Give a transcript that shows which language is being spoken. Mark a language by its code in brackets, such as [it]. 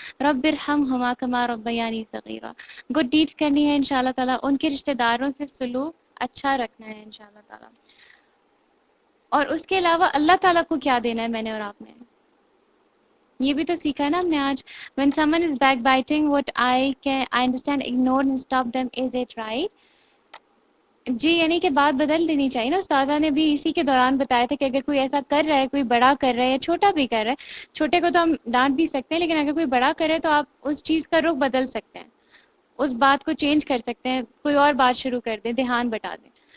[ar] رب ارحمہما کما ربیانی صغیرا, [ur] good deeds کرنی ہے انشاءاللہ تعالی, ان کے رشتہ داروں سے سلوک اچھا رکھنا ہے انشاءاللہ تعالی. اور اس کے علاوہ اللہ تعالیٰ کو کیا دینا ہے میں نے اور آپ نے, یہ بھی تو سیکھا ہے نا ہم نے آج. [en] When someone is backbiting, what I understand, ignore and stop them, is it right? [ur] جی, یعنی کہ بات بدل دینی چاہیے نا. استاذہ نے بھی اسی کے دوران بتایا تھا کہ اگر کوئی ایسا کر رہا ہے, کوئی بڑا کر رہا ہے یا چھوٹا بھی کر رہا ہے, چھوٹے کو تو ہم ڈانٹ بھی سکتے ہیں, لیکن اگر کوئی بڑا کر رہا ہے تو آپ اس چیز کا رخ بدل سکتے ہیں, اس بات کو چینج کر سکتے ہیں, کوئی اور بات شروع کر دیں, دھیان بٹا دیں.